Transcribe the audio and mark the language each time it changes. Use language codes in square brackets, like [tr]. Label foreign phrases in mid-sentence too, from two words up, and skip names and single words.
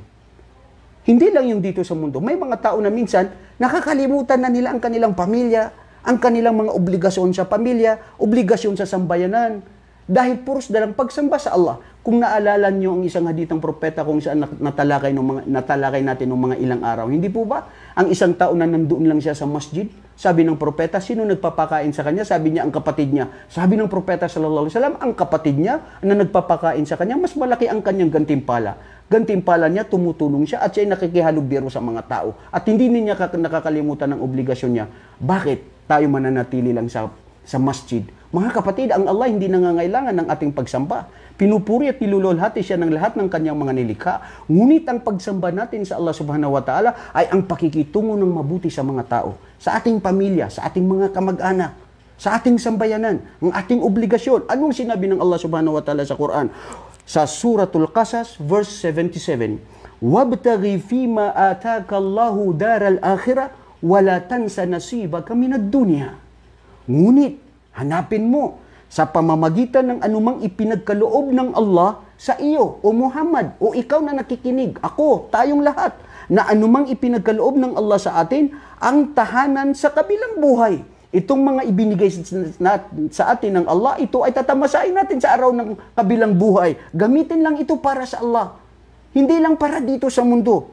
[tl] Hindi lang yung dito sa mundo. May mga tao na minsan nakakalimutan na nila ang kanilang pamilya, ang kanilang mga obligasyon sa pamilya, obligasyon sa sambayanan, dahil puros dalang pagsamba sa Allah. Kung naalala niyo ang isang hadithang propeta kung saan natalakay natin ng mga ilang araw, hindi po ba? Ang isang tao na nandoon lang siya sa masjid, sabi ng propeta, sino nagpapakain sa kanya? Sabi niya, ang kapatid niya. Sabi ng propeta [ar] صلى الله عليه وسلم, [tl] ang kapatid niya na nagpapakain sa kanya, mas malaki ang kanyang gantimpala. Gantimpala niya, tumutulong siya at siya ay nakikihalubiro sa mga tao. At hindi niya nakakalimutan ng obligasyon niya. Bakit tayo mananatili lang sa masjid? Mga kapatid, ang Allah hindi nangangailangan ng ating pagsamba. Pinupuri at nilululhati siya ng lahat ng kanyang mga nilikha. Ngunit ang pagsamba natin sa Allah [ar] سبحانه وتعالى [tl] ay ang pakikitungo ng mabuti sa mga tao. Sa ating pamilya, sa ating mga kamag-anak, sa ating sambayanan, ang ating obligasyon. Anong sinabi ng Allah [ar] سبحانه وتعالى [tl] sa Quran? Sa Suratul Qasas, verse 77, [ar] وَابْتَغِي فِيمَا آتَاكَ اللَّهُ دَارَ الْآخِرَةِ وَلَا تَنْسَ نَصِيبَكَ مِنَ الدُّنْيَا. [tl] Ngunit, hanapin mo sa pamamagitan ng anumang ipinagkaloob ng Allah sa iyo, o Muhammad, o ikaw na nakikinig, ako, tayong lahat, na anumang ipinagkaloob ng Allah sa atin, ang tahanan sa kabilang buhay. Itong mga ibinigay sa atin ng Allah, ito ay tatamasain natin sa araw ng kabilang buhay. Gamitin lang ito para sa Allah. Hindi lang para dito sa mundo.